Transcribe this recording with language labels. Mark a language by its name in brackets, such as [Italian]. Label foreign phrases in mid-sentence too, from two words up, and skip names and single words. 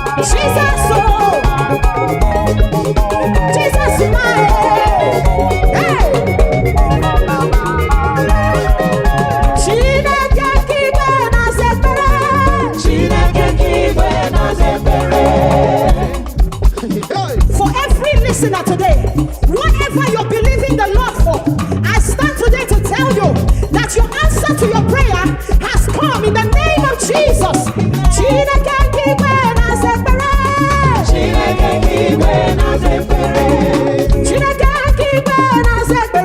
[English] Jesus, oh. Jesus, my hey. Hey. [Igbo] Chineke kibe na sekere. Chineke nke igwe na-aza ekpere. [English] For every listener today, whatever you're believing the Lord for, I stand today to tell you that your answer to your prayer has come in the name of Jesus. [Igbo] Chineke nke igwe na-aza ekpere. Chineke nke igwe na-aza ekpere. Chineke nke igwe na-aza